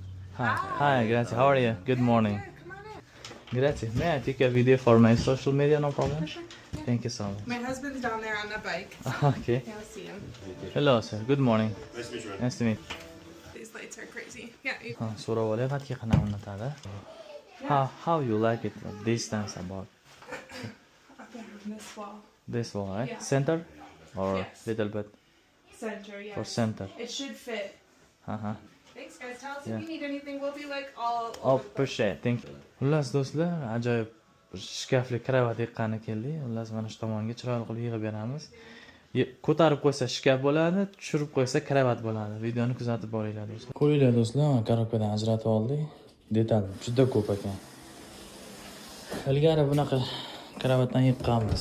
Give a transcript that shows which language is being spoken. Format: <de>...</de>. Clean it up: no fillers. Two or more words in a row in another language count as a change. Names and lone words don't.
<en>Hi, grazie. How are you? Good morning. Come on in. Grazie. May I take a video for my social media? No problem. Thank you so much. My husband's down there on the bike. Okay. You'll see him. Hello, sir. Good morning. Nice to meet you. Nice to meet. These lights are crazy. Yeah.</en> <uz>So'rab olyapti qanaqa unutadi?</uz> <en>How you like it? Distance about Up there on this wall. this wall, right? Yeah. Center or Yes. little bit Center, yes. for center? It should fit. Uh-huh. Thanks, guys. Tell us Yeah. if you need anything. We'll be like all Oh, over the place. appreciate. Thank you.</en> <uz>Xullas do'stlar, ajoyib bir shkafli kravat yiqqani keldik. Xullas mana shu tomonga chiroyli qilib yig'ib beramiz. Ko'tarib qo'ysa shkaf bo'ladi, tushirib qo'ysa kravat bo'ladi. Videoni kuzatib boringlar do'stlar. Ko'ringlar do'stlar, korobkadan ajratib oldik. Detal juda ko'p ekan. Ilgari bunaqa kravatdan yiqqanmiz.</uz>